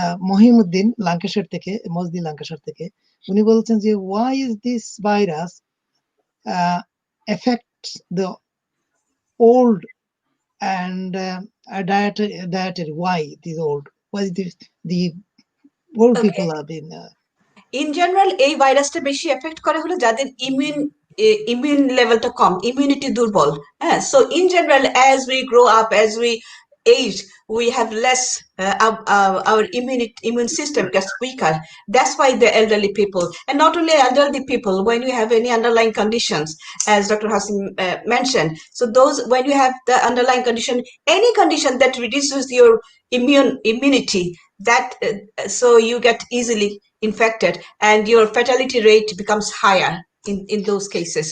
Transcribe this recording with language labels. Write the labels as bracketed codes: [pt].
[bn] মহিমউদ্দিন লাঙ্কাশার থেকে, মসদি লাঙ্কাশার থেকে, উনি বলছেন যে [en] why is this virus affects the old and dietary? Why this old? Why the old people have been? In general, [bn] এই ভাইরাসটা বেশি এফেক্ট করে হলো যাদের immune লেভেলটা কম, immunity দুর্বল. [en] So in general, as we grow up, as we age, we have less, our immune system gets weaker. That's why the elderly people, and not only elderly people, when you have any underlying conditions, as Dr. Hasim mentioned. So those, when you have the underlying condition, any condition that reduces your immunity, that so you get easily infected and your fatality rate becomes higher in those cases.